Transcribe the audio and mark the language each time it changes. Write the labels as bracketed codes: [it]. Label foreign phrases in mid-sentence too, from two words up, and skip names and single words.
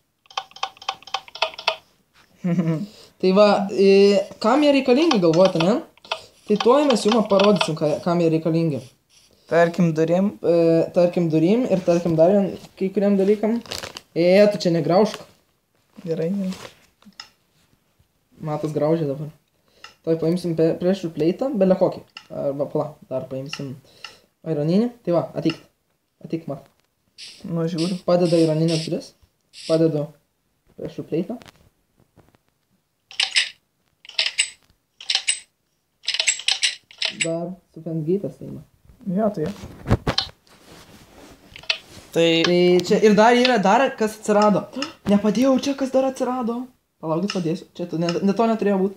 [lt] Tai va, kam jie reikalingi, galvojate, ne? Tai tuoj mes jums parodysim, kam jie reikalingi. Tarkim durim. Tarkim durim ir tarkim dar kai kuriam dalykam. Tu čia negraužk. Gerai. Matas graužė dabar. Tuoj paimsim [en] pressure plate, [lt] belė kokį. Arba pala, dar paimsim ironinį. Tai va, ateik mat. Nu, žiūriu. Padeda ironinės duris. Padedu [en] pressure plate. [lt] Dar su fendgate'as eina. Jo, tai. Tai čia ir dar yra, kas atsirado. Nepadėjau čia, kas dar atsirado. Palaukit, padėsiu. Čia to neturėjo būt.